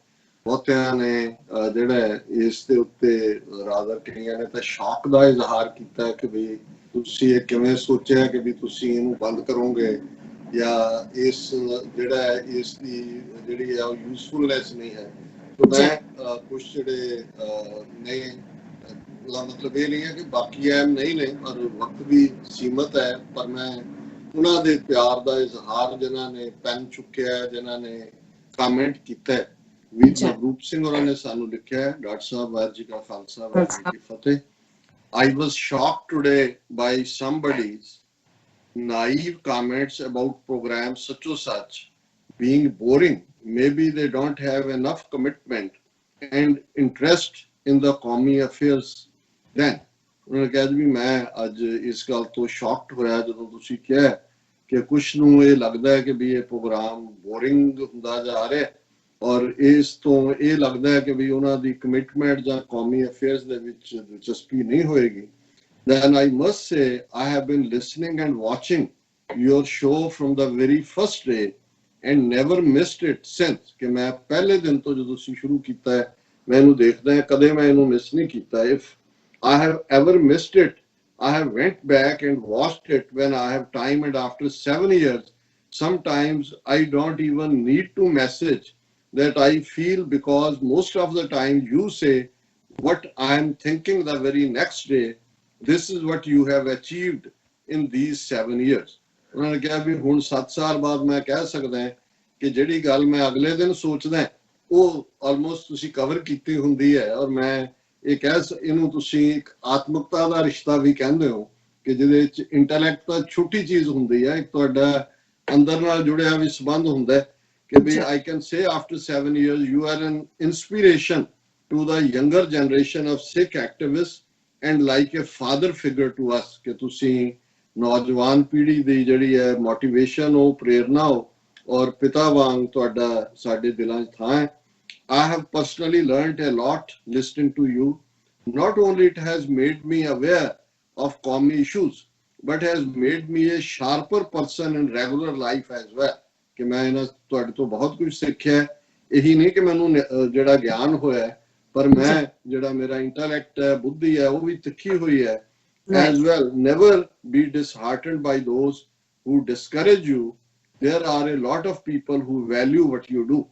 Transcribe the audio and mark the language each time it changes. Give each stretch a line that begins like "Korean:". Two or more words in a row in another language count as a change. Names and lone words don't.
Punjabi: ਬਹੁਤਿਆਂ ਨੇ ਜਿਹੜਾ ਇਸ ਦੇ ਉੱਤੇ ਰਾਦਰ ਕਈਆਂ ਨੇ ਤਾਂ ਸ਼ੌਕ ਦਾ ਇਜ਼ਹਾਰ ਕੀਤਾ ਕਿ ਵੀ ਤੁਸੀਂ ਇਹ ਕਿਵੇਂ ਸੋਚਿਆ ਕਿ ਵੀ ਤੁਸੀਂ ਇਹਨੂੰ ਬੰਦ ਕਰੋਗੇ ਜਾਂ ਇਸ ਜਿਹੜਾ ਇਸ ਦੀ ਜਿਹੜੀ ਹੈ ਉਹ ਯੂਸਫੁਲਨੈਸ ਨਹੀਂ ਹੈ।
Hindi: तो मैं कुछ
Punjabi: ਜਿਹੜੇ ਨੇ ਮਤਲਬ ਇਹ ਨਹੀਂ ਹੈ ਕਿ ਬਾਕੀ ਐਮ ਨਹੀਂ ਨੇ, ਔਰ ਵਕਤ ਵੀ ਸੀਮਤ ਹੈ, ਪਰ ਮੈਂ ਉਹਨਾਂ ਦੇ ਪਿਆਰ ਦਾ ਇਜ਼ਹਾਰ ਜਿਨ੍ਹਾਂ ਨੇ ਪੈਨ ਚੁੱਕਿਆ, ਜਿਨ੍ਹਾਂ ਨੇ ਕਮੈਂਟ ਕੀਤਾ ਹੈ। ਵੀਰ ਨਵਰੂਪ ਸਿੰਘ ਉਹਨਾਂ ਨੇ ਸਾਨੂੰ ਲਿਖਿਆ ਹੈ, ਡਾਕਟਰ ਸਾਹਿਬ ਵਾਹਿਗੁਰੂ ਜੀ ਕਾ ਖਾਲਸਾ ਵਾਹਿਗੁਰੂ ਜੀ ਕੀ ਫਤਿਹ।
English: I was shocked today by somebody's naive comments about programs such or such being boring. Maybe they don't have enough commitment and interest in the Qawmi affairs then.
Punjabi: ਉਨ੍ਹਾਂ ਕਿਹਾ ਵੀ ਮੈਂ ਅੱਜ ਇਸ ਗੱਲ ਤੋਂ ਸ਼ੌਕਡ ਹੋਇਆ ਜਦੋਂ ਤੁਸੀਂ ਕਿਹਾ ਕਿ ਕੁਛ ਨੂੰ ਇਹ ਲੱਗਦਾ ਹੈ ਕਿ ਵੀ ਇਹ ਪ੍ਰੋਗਰਾਮ ਬੋਰਿੰਗ ਹੁੰਦਾ ਜਾ ਰਿਹਾ, ਔਰ ਇਸ ਤੋਂ ਇਹ ਲੱਗਦਾ ਹੈ ਕਿ ਵੀ ਉਹਨਾਂ ਦੀ ਕਮਿਟਮੈਂਟ ਜਾਂ ਕੌਮੀ ਅਫੇਅਰਸ ਦੇ ਵਿੱਚ ਦਿਲਚਸਪੀ ਨਹੀਂ ਹੋਏਗੀ।
English: Then I must say I have been listening and watching your show from the very first day and never missed it since। ਕਿ ਮੈਂ ਪਹਿਲੇ ਦਿਨ ਤੋਂ ਜਦੋਂ ਤੁਸੀਂ ਸ਼ੁਰੂ ਕੀਤਾ ਹੈ ਮੈਂ ਇਹਨੂੰ ਦੇਖਦਾ ਹਾਂ, ਕਦੇ ਮੈਂ ਇਹਨੂੰ ਮਿਸ ਨਹੀਂ ਕੀਤਾ। If I have ever missed it, I have went back and watched it when I have time, and after 7 years sometimes I don't even need to message that I feel, because most of the time you say what I am thinking the very next day. This is what you have achieved in these 7 years।
Punjabi: ਉਹਨਾਂ ਨੇ ਕਿਹਾ ਵੀ ਹੁਣ 7 ਸਾਲ ਬਾਅਦ ਮੈਂ ਕਹਿ ਸਕਦਾ ਹਾਂ ਕਿ ਜਿਹੜੀ ਗੱਲ ਮੈਂ ਅਗਲੇ ਦਿਨ ਸੋਚਦਾ ਉਹ ਆਲਮੋਸਟ ਤੁਸੀਂ ਕਵਰ ਕੀਤੀ ਹੁੰਦੀ ਹੈ। ਔਰ ਮੈਂ ਇਹ ਇਹਨੂੰ ਤੁਸੀਂ ਇੱਕ ਆਤਮਿਕਤਾ ਦਾ ਰਿਸ਼ਤਾ ਵੀ ਕਹਿੰਦੇ ਹੋ ਕਿ ਜਿਹਦੇ ਵਿੱਚ ਇੰਟੈਲੈਕਟ ਤਾਂ ਛੋਟੀ ਚੀਜ਼ ਹੁੰਦੀ ਹੈ, ਇੱਕ ਤੁਹਾਡਾ ਅੰਦਰ ਨਾਲ ਜੁੜਿਆ ਵੀ ਸੰਬੰਧ ਹੁੰਦਾ ਕਿ ਵੀ
English: I can say after 7 years you are an inspiration to the younger generation of Sikh activists and like a father figure to us।
Punjabi: ਕਿ ਤੁਸੀਂ ਨੌਜਵਾਨ ਪੀੜ੍ਹੀ ਦੀ ਜਿਹੜੀ ਹੈ ਮੋਟੀਵੇਸ਼ਨ ਹੋ, ਪ੍ਰੇਰਨਾ ਹੋ, ਔਰ ਪਿਤਾ ਵਾਂਗ ਤੁਹਾਡਾ ਸਾਡੇ ਦਿਲਾਂ 'ਚ ਥਾਂ ਹੈ।
English: I have personally learned a lot listening to you. Not only it has made me aware of common issues, but has made me a sharper person in regular life as well।
Punjabi: ਕਿ ਮੈਂ ਇਹਨਾਂ ਤੁਹਾਡੇ ਤੋਂ ਬਹੁਤ ਕੁਝ ਸਿੱਖਿਆ। ਇਹੀ ਨਹੀਂ ਕਿ ਮੈਨੂੰ ਜਿਹੜਾ ਗਿਆਨ ਹੋਇਆ, ਪਰ ਮੈਂ ਜਿਹੜਾ ਮੇਰਾ ਇੰਟੈਲੈਕਟ ਹੈ, ਬੁੱਧੀ ਹੈ, ਉਹ ਵੀ ਤਿੱਖੀ ਹੋਈ ਹੈ।
English: As well, never be disheartened by those who discourage you। There are a lot of people who value what you do।